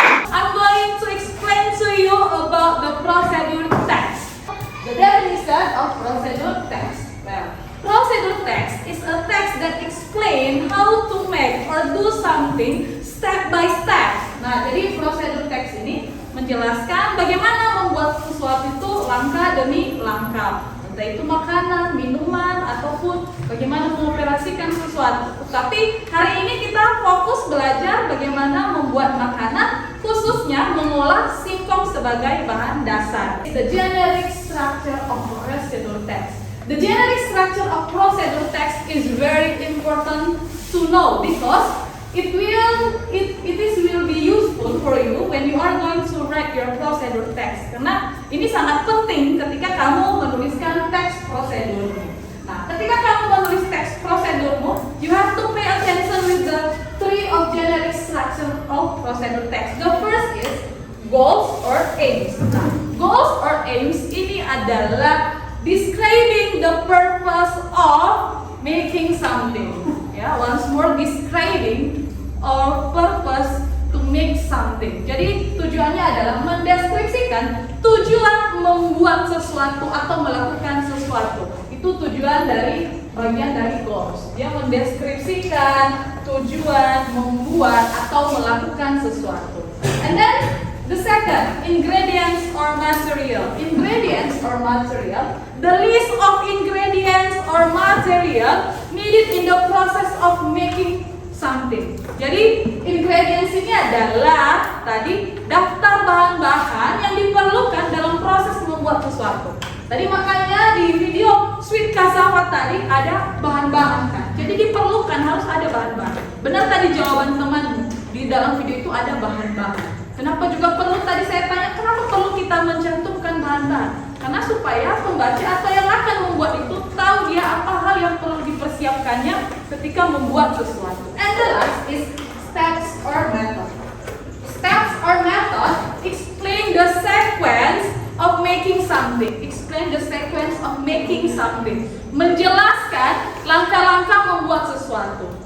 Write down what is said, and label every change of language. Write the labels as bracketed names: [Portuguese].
[English] I'm going to explain to you about the procedure text. The definition of procedure text. Well, procedure text is a text that explains how to make or do something step by step. [Indonesian] Nah, jadi procedure text ini menjelaskan bagaimana membuat sesuatu itu langkah demi langkah. Entah itu makanan, minuman, ataupun bagaimana mengoperasikan sesuatu. Tapi hari ini kita fokus belajar bagaimana membuat makanan, khususnya mengolah singkong sebagai bahan dasar. [English] The generic structure of procedure text. The generic structure of procedure text is very important to know because it will be useful for you when you are going to write your procedure text. [Indonesian] Karena ini sangat penting ketika kamu menuliskan teks prosedurmu. Nah, ketika kamu menulis teks prosedurmu, [English] you have to pay attention with the three of generic structure of procedure text. The first is goals or aims. Nah, goals or aims [Indonesian] ini adalah [English] describing the purpose of making something. Ya, once more describing or purpose to make something. [Indonesian] Jadi tujuannya adalah mendeskripsikan tujuan membuat sesuatu atau melakukan sesuatu. Itu tujuan dari bagian dari goals. Dia mendeskripsikan tujuan membuat atau melakukan sesuatu. [English] And then the second, ingredients or material. Ingredients or material. The list of ingredients or material needed in the process of making something. [Indonesian] Jadi ingredients ini adalah tadi daftar bahan-bahan yang diperlukan dalam proses membuat sesuatu. Tadi makanya di video sweet cassava tadi ada bahan-bahan kan. Jadi diperlukan harus ada bahan-bahan. Benar tadi jawaban teman di dalam video itu ada bahan-bahan. Kenapa juga perlu tadi saya tanya kenapa perlu kita mencantumkan bahan-bahan? Karena supaya pembaca atau yang akan membuat itu tahu dia apa hal yang perlu dipersiapkannya ketika membuat sesuatu. [English] And the last is steps or method. Steps or method explain the sequence of making something. Explain the sequence of making something. [Indonesian] Menjelaskan langkah-langkah membuat sesuatu.